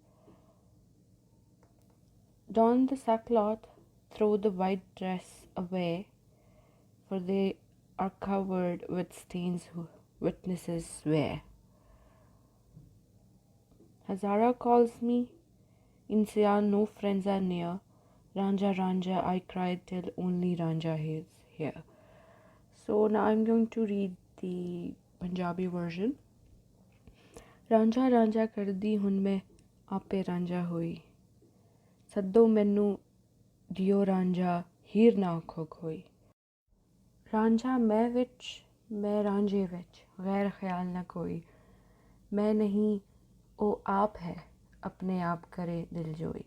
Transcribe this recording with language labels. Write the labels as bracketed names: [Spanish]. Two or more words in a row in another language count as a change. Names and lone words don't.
[English] Don the sackcloth, throw the white dress away, for they are covered with stains witnesses swear. Hazara calls me, in Sian no friends are near. Ranja Ranja I cried till only Ranja is here. So now I'm going to read the Punjabi version. [Punjabi] ਰਾਂਝਾ ਰਾਂਝਾ ਕਰਦੀ ਹੁਣ ਮੈਂ ਆਪੇ ਰਾਂਝਾ ਹੋਈ. ਸੱਦੋ ਮੈਨੂੰ ਦਿਓ ਰਾਂਝਾ ਹੀਰ ਨਾ ਆਖੋ ਖੋਈ. ਰਾਂਝਾ ਮੈਂ ਵਿੱਚ ਮੈਂ ਰਾਂਝੇ ਵਿੱਚ ਗ਼ੈਰ ਖ਼ਿਆਲ ਨਾ ਕੋਈ. ਮੈਂ ਨਹੀਂ ਓ ਆਪ ਹੈ ਅਪਣੇ ਆਪ ਕਰੇ ਦਿਲ ਜੋਈ.